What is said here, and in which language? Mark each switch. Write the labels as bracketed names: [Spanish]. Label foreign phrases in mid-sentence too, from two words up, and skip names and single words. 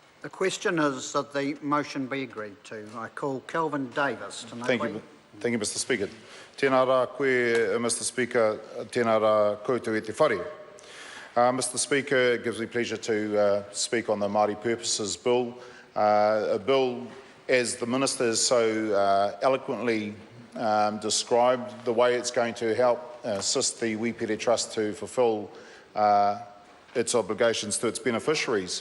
[English] The question is that the motion be agreed to. I call Kelvin Davis to Thank you, Mr. Speaker. [Māori] Tēnā rā koe, [English] Mr. Speaker, [Māori] tēnā rā koutou e te whare. [English] Mr. Speaker, it gives me pleasure to speak on the Māori Purposes Bill. A bill, as the Minister has so eloquently described, the way it's going to help assist the Wīpere Trust to fulfil its obligations to its beneficiaries.